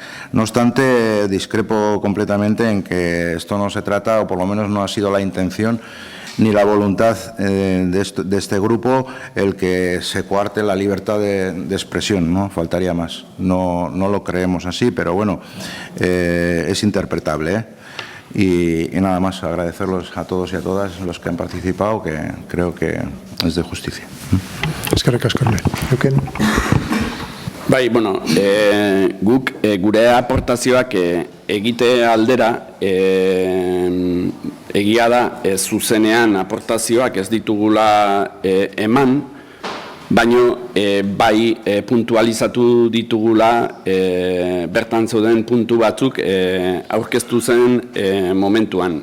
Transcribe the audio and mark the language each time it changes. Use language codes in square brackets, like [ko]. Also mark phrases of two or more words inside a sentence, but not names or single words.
[es] No obstante, discrepo completamente en que esto no se trata, o por lo menos no ha sido la intención ni la voluntad de este grupo el que se coarte la libertad de expresión, ¿no? Faltaría más. No lo creemos así, pero bueno, es interpretable, Y nada más, agradecerlos a todos y a todas los que han participado, que creo que es de justicia. [eu] Eskerrik asko. Bai, bueno, guk gure aportazioak egite aldera, egia da zuzenean aportazioak ez ditugula eman, baino bai puntualizatu ditugula bertan zeuden puntu batzuk aurkeztu zen momentuan.